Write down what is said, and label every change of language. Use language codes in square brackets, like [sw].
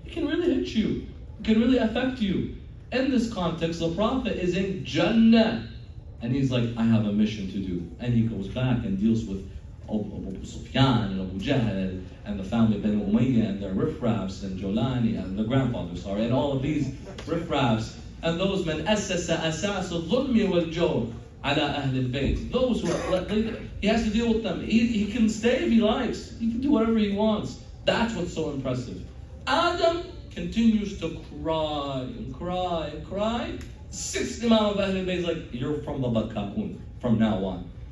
[en] It can really hit you. It can really affect you. In this context, the Prophet is in Jannah. And he's like, I have a mission to do. And he goes back and deals with Abu Sufyan and Abu Jahl and the family of Bani Umayyah and their riffraffs and Jolani and the grandfather, and all of these riffraffs. And those men, [ar] أسس أساس الظلم والجور على أهل البيت. [en] Those who are, he has to deal with them. He can stay if he likes. He can do whatever he wants. That's what's so impressive. Adam continues to cry and cry and cry. Sixth Imam of Ahl al-Bayt is like, you're from the Baka'un from now on.